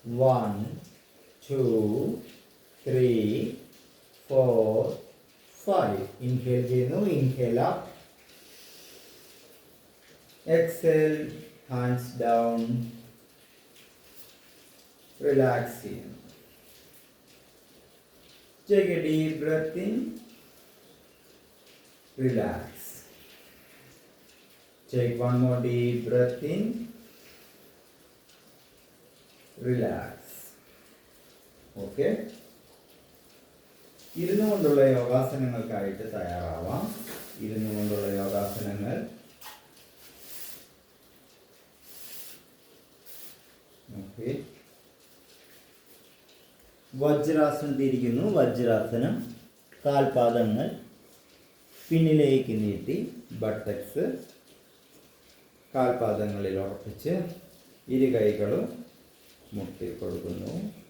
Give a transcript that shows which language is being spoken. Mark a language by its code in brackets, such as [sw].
[ml] 1 2 3 4 5. Inhale ചെയ്യുന്നു. [en] inhale up, exhale, hands down, [ml] relax ചെയ്യുന്നു. [en] Take a deep breath in, relax. Take one more deep breath in, relax. Okay? [ml] ഇരുന്നു കൊണ്ടുള്ള യോഗാസനങ്ങൾക്കായിട്ട് തയ്യാറാവാം. ഇരുന്നു കൊണ്ടുള്ള യോഗാസനങ്ങൾ. Okay. വജ്രാസനത്തിരിക്കുന്നു. വജ്രാസനം, കാൽപാദങ്ങൾ പിന്നിലേക്ക് നീട്ടി, ബട്ടക്സ് കാൽപാദങ്ങളിൽ ഉറപ്പിച്ച് ഇരു കൈകളും മുട്ടി കൊടുക്കുന്നു.